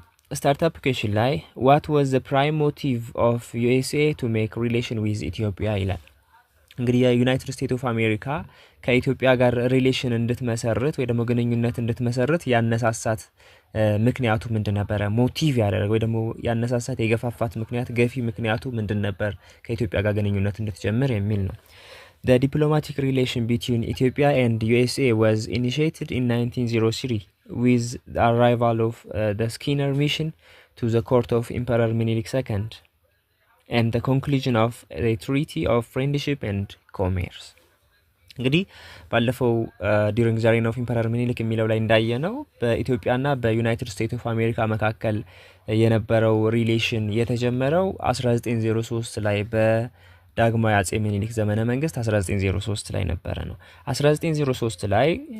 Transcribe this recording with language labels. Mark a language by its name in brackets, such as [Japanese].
[Amharic] ስታርታፕ ኩዌሽን ላይ [English] what was the prime motive of USA to make relation with Ethiopia [Amharic] ይላል። እንግዲህ የዩናይትድ ስቴትስ ኦፍ አሜሪካ ከኢትዮጵያ ጋር ሪሌሽን እንድትመሰርት ወይ ደግሞ ግንኙነት እንድትመሰርት ያነሳሳት ምክንያቱ ምንድን ነበር? ሞቲቭ ያደረገ ወይ ደግሞ ያነሳሳት የገፋፋት ምክንያት ገፊ ምክንያቱ ምንድን ነበር ከኢትዮጵያ ጋር ግንኙነት እንድትጀምር የሚል ነው። [English] The diplomatic relation between Ethiopia and USA was initiated in 1903 with the arrival of the Skinner mission to the court of Emperor Minilik II and the conclusion of the Treaty of Friendship and Commerce. [Amharic] እንግዲህ ባለፈው [English] during the reign of Emperor Minilik [Amharic] የሚለው ላይ እንዳየነው በኢትዮጵያና በዩናይትድ ስቴትስ ኦፍ አሜሪካ መካከል የነበረው ሪሌሽን የተጀመረው 1903 ላይ በዳግማዊ አጼ ሚኒሊክ ዘመነ መንግስት 1903 ላይ ነበረ ነው። 1903 ላይ